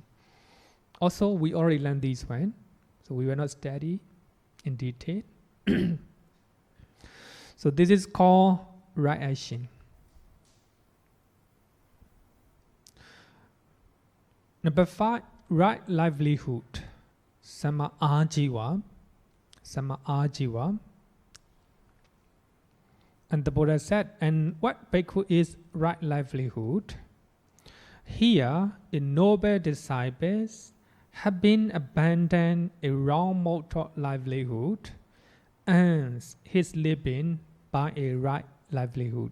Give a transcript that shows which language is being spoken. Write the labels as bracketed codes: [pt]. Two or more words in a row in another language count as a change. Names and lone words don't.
[en] Also, we already learned this one, so we will not study in detail. So this is called right action. Number 5, right livelihood. [pi] Sama ajiva. Sama ajiva. [en] And the Buddha said, and what bhikkhu is right livelihood? Here, the noble disciples have been abandoned a wrong mode of livelihood and his living by a right livelihood.